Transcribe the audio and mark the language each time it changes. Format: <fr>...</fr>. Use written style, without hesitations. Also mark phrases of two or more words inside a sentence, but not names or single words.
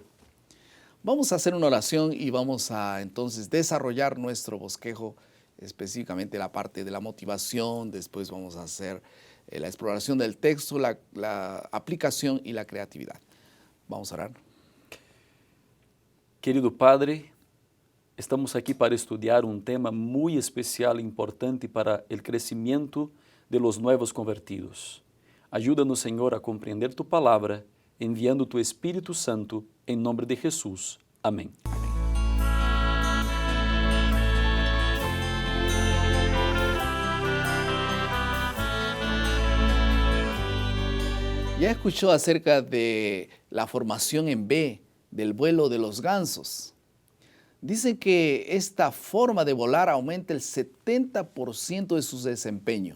<es>Vamos a hacer una oración y vamos a entonces desarrollar nuestro bosquejo, específicamente la parte de la motivación. Después vamos a hacer la exploración del texto, la aplicación y la creatividad. Vamos a orar.</es> <pt>Querido Padre, estamos aqui para estudar um tema muito especial e importante para o crescimento</pt> <es>de los nuevos convertidos.</es> <pt>Ajuda-nos, Senhor, a compreender Tu palavra, enviando Tu Espírito Santo, em nome de Jesus. Amém.</pt> <es>Ya escuchó acerca de la formación en B, del vuelo de los gansos. Dicen que esta forma de volar aumenta el 70% de su desempeño.</es>